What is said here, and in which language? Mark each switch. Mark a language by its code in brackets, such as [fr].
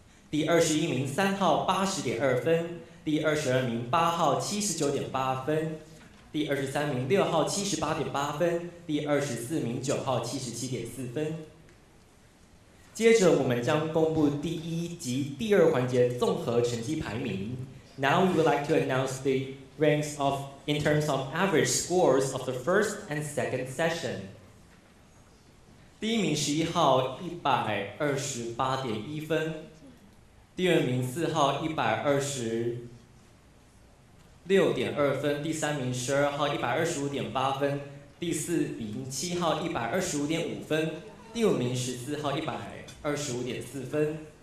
[zh] 第21名3号80.2分，第22名8号79.8分，第23名6号78.8分，第24名9号77.4分。接着我们将公布第1及第2环节综合成绩排名。 [en] Now we would like to announce the ranks in terms of average scores of the first and second session. [zh] 第1名11号128.1分，第2名4号126.2分，第3名12号125.8分，第4名7号125.5分，第5名14号125.4分，